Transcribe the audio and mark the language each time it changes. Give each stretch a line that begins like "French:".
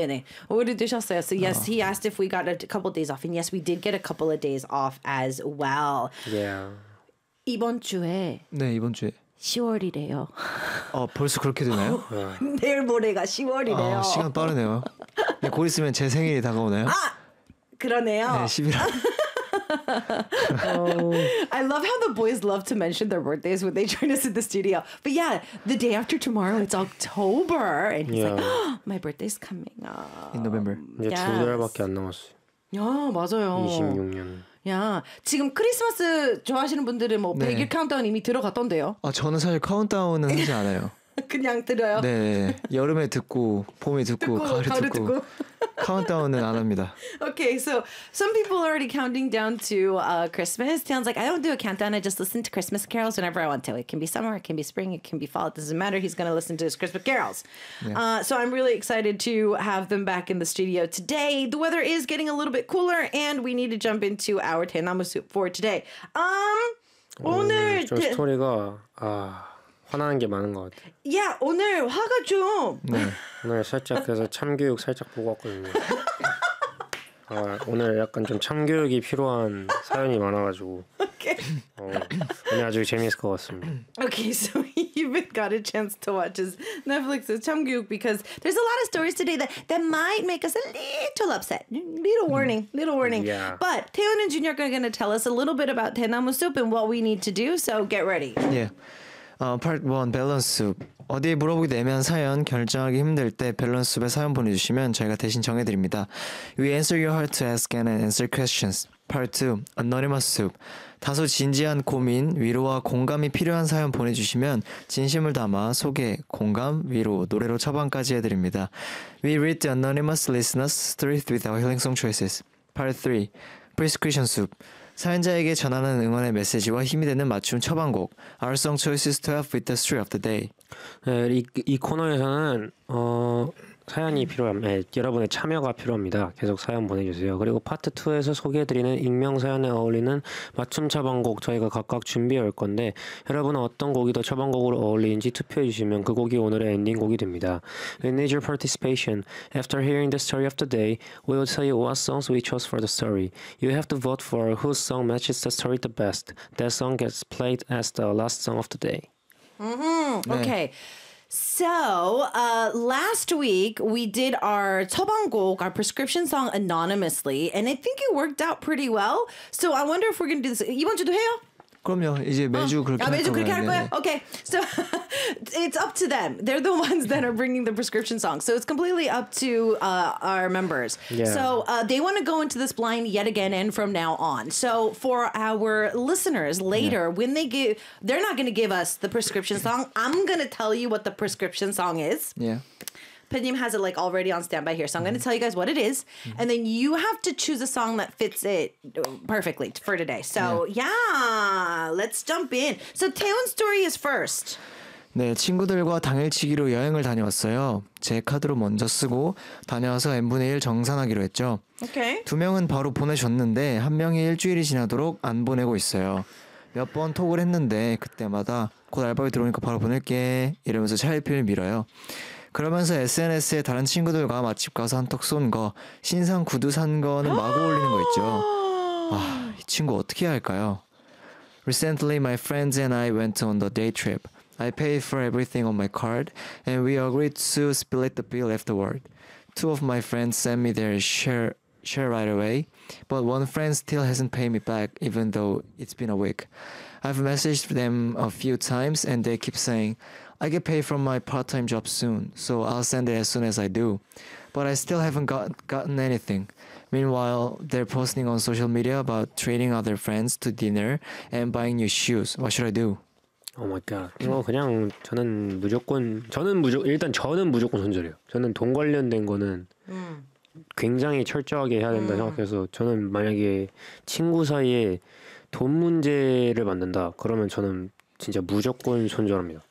Korean: 네. 우리 드셨어요.
English: So yes, he asked if we got a couple of days off. And yes, we did get a couple of days off as well. Yeah.
Korean: 이번 주에 네 이번 주에 10월이래요. 어 벌써 그렇게 되나요? 내일 모레가 10월이래요. 아, 시간 빠르네요. 네, 곧 있으면 제 생일이 다가오네요. 아 그러네요. 네 11월.
English: I love how the boys love to mention their birthdays when they join us in the studio. But yeah, the day after tomorrow, it's October, and he's yeah. like, oh, my birthday's coming up in November.
Korean: 이제 yes. 두 달밖에 안 남았어요. 야 맞아요. 26년. 야, 지금 크리스마스 좋아하시는 분들은 뭐 네. 100일 카운트다운 이미 들어갔던데요? 아, 저는 사실 카운트다운은 하지 않아요. 그냥 들어요? 네, 여름에 듣고, 봄에 듣고, 듣고 가을에 듣고, 듣고. 카운트다운은 안 합니다.
English: Okay, so some people are already counting down to Christmas. Taehoon's like, I don't do a countdown, I just listen to Christmas carols whenever I want to. It can be summer, it can be spring, it can be fall, it doesn't matter. He's going to listen to his Christmas carols. Yeah. So I'm really excited to have them back in the studio today. The weather is getting a little bit cooler, and we need to jump into our Taehoon Namusub for today.
Korean: 오늘... 저 스토리가... 아... 화나는 게 많은 것 같아. 야 오늘 화가 좀. 네 오늘 살짝 그래서 참교육 살짝 보고 왔거든요. 아 오늘 약간 좀 참교육이 필요한 사연이 많아가지고. 오늘 아주 재미있을 것 같습니다.
English: Okay, so you've got a chance to watch his Netflix's 참교육 because there's a lot of stories today that might make us a little upset. Little warning. Yeah. But Taehoon and Junior are going to tell us a little bit about Taehoon Namusub and what we need to do. So get ready. Yeah. Part 1, 밸런스 숲.
Korean: 어디에 물어보기도 애매한 사연, 결정하기 힘들 때 밸런스 숲에 사연 보내주시면 저희가 대신 정해드립니다.
English: We answer your heart to ask and answer questions. Part 2, Anonymous Soup.
Korean: 다소 진지한 고민, 위로와 공감이 필요한 사연 보내주시면 진심을 담아 소개, 공감, 위로, 노래로 처방까지 해드립니다.
English: We read the anonymous listeners' truth with our healing song choices. Part 3, Prescription Soup.
Korean: 사연자에게 전하는 응원의 메시지와 힘이 되는 맞춤 처방곡
English: Our Song Choices to Help with the Story of the Day.
Korean: 네, 이 코너에서는 사연이 필요합니다. 네, 여러분의 참여가 필요합니다. 계속 사연 보내주세요. 그리고 파트 2에서 소개해드리는 익명 사연에 어울리는 맞춤 처방곡 저희가 각각 준비해 올 건데 여러분은 어떤 곡이 더 처방곡으로 어울리는지 투표해 주시면 그 곡이 오늘의 엔딩곡이 됩니다.
English: We need your participation. After hearing the story of the day, we will tell you what songs we chose for the story. You have to vote for whose song matches the story the best. That song gets played as the last song of the day. Mm-hmm. 네. Okay. So, last week we did our 처방곡, our prescription song anonymously, and I think it worked out pretty well. So, I wonder if we're going to do this.
Korean: 이번 주도 해요? 그럼요. 이제 매주 그렇게 매주 할 그렇게 할 거예요. 네.
English: Okay, so it's up to them. They're the ones that are bringing the prescription songs. So it's completely up to our members. Yeah. So they want to go into this blind yet again and from now on. So for our listeners later, yeah. when they give, they're not going to give us the prescription song. I'm going to tell you what the prescription song is. Yeah. Pinyim has it like already on standby here. So I'm going to tell you guys what it is. Mm-hmm. And then you have to choose a song that fits it perfectly for today. So let's jump in. So Taeyeon's story is first.
Korean: 네, 친구들과 당일치기로 여행을 다녀왔어요. 제 카드로 먼저 쓰고 다녀와서 N분의 1 정산하기로 했죠.
English: Okay.
Korean: 두 명은 바로 보내줬는데 한 명이 일주일이 지나도록 안 보내고 있어요. 몇 번 톡을 했는데 그때마다 곧 알바비 들어오니까 바로 보낼게 이러면서 차일피일 밀어요. 그러면서 SNS에 다른 친구들과 맛집 가서 한턱 쏜 거, 신상 구두 산 거는 마구 올리는 거 있죠. 아, 이 친구 어떻게 해야 할까요?
English: Recently, my friends and I went on the day trip. I paid for everything on my card, and we agreed to split the bill afterward. Two of my friends sent me their share right away, but one friend still hasn't paid me back, even though it's been a week. I've messaged them a few times, and they keep saying, I get paid from my part-time job soon, so I'll send it as soon as I do. But I still haven't gotten anything. Meanwhile, they're posting on social media about treating other friends to dinner and buying new shoes. What should I do? Oh my god.
Korean: 이거 그냥 저는 무조건 일단 저는 무조건 손절이에요. 저는 돈 관련된 거는 굉장히 철저하게 해야 된다 생각해서 저는 만약에 친구 사이에 돈 문제를 만든다 그러면 저는 진짜 무조건 손절합니다.